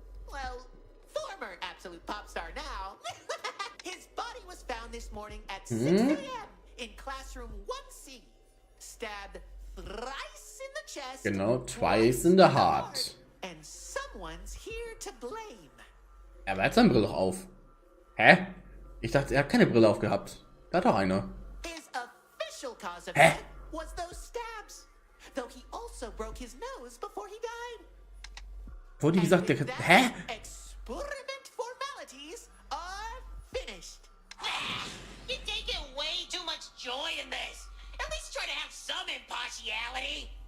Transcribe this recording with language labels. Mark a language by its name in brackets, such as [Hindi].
[English] Well, former absolute pop star now. His body was found this morning at 6 a.m. in classroom 1C. Stabbed thrice in the chest. [German] Genau, [English] twice in the heart. And someone's here to blame. [German] Er hat seine Brille doch auf. Hä? Ich dachte, er hat keine Brille aufgehabt. Er hat doch eine. [English] His official cause of Hä? death was those stabs. Though he also broke his nose before he died. [German] Wurde gesagt, der hä? [English] Experiment formalities are finished. You're taking way too much joy in this. At least try to have some impartiality.